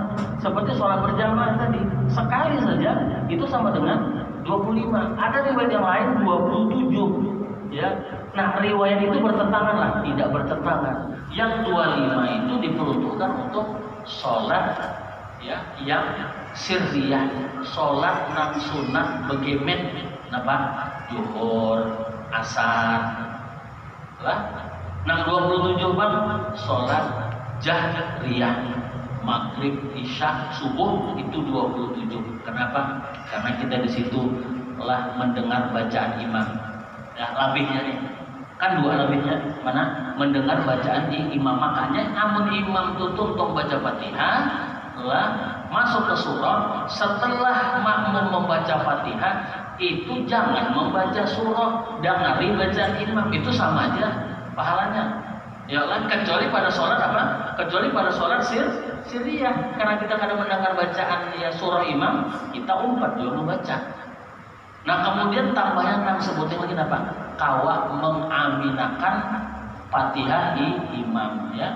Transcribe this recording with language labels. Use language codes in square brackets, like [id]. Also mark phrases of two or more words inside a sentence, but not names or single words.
[id] Seperti sholat berjamaah tadi sekali saja itu sama dengan 25. Ada riwayat yang lain 27 ya. Nah riwayat itu bertentangan lah, tidak bertentangan. Yang 25 itu diperuntukkan untuk sholat ya yang sirriyah, [bjn] sholat nang sunat begemen napa zuhur, asar lah. [id] Nang 27 bang sholat jahriyah, maghrib, isya, subuh itu 27. Kenapa? Karena kita di situ telah mendengar bacaan imam. Ya, lebihnya nih. Kan dua lebihnya. Mana? Mendengar bacaan imam. Makanya amun imam tutup tong baca Fatihah, lah masuk ke surah, setelah makmum membaca Fatihah, itu jangan membaca surah, dengari bacaan imam, itu sama aja pahalanya. [ar] يا الله, [id] kecuali pada sholat apa? Kecuali pada sholat sirriyah, karena kita kadang mendengar bacaan ya surah imam, kita umpat juga membaca. Nah kemudian tambahnya yang sebutnya lagi apa? [bjn] Kawa mengaminakan Fatihah di imam ya.